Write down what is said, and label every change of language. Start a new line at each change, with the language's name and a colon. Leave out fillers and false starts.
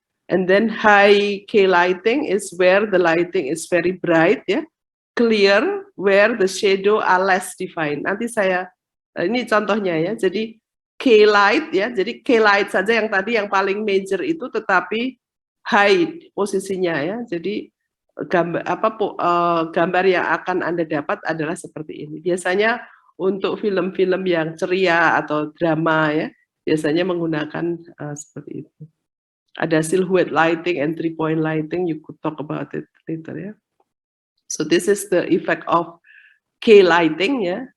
English: And then high K lighting is where the lighting is very bright, ya, clear, where the shadow are less defined.
Indonesian: Nanti saya, ini contohnya ya, jadi K light ya, jadi K light saja yang tadi yang paling major itu, tetapi high posisinya ya, jadi gambar gambar yang akan Anda dapat adalah seperti ini. Biasanya untuk film-film yang ceria atau drama ya, biasanya menggunakan seperti itu.
English: Ada silhouette lighting and 3-point lighting, you could talk about it later ya. So this is the effect of K lighting ya.